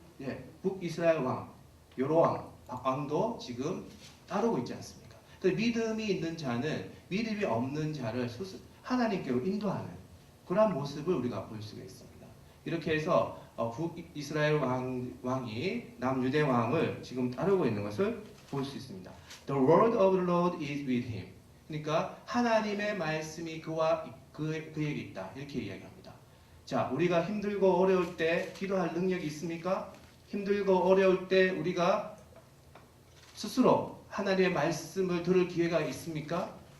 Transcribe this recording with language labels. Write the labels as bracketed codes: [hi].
[ko] 예, 북이스라엘 왕 여로왕 왕도 지금 따르고 있지 않습니까? 믿음이 있는 자는 믿음이 없는 자를 하나님께로 인도하는 그러한 모습을 우리가 볼 수가 있습니다. 이렇게 해서 북이스라엘 왕이 남유대 왕을 지금 따르고 있는 것을 볼 수 있습니다. [en] The word of the Lord is with him. [ko] 그러니까 하나님의 말씀이 그에게 있다. 이렇게 이야기합니다. 자, 우리가 힘들고 어려울 때 기도할 능력이 있습니까? 힘들고 어려울 때 우리가 스스로 하나님의 말씀을 들을 기회가 있습니까?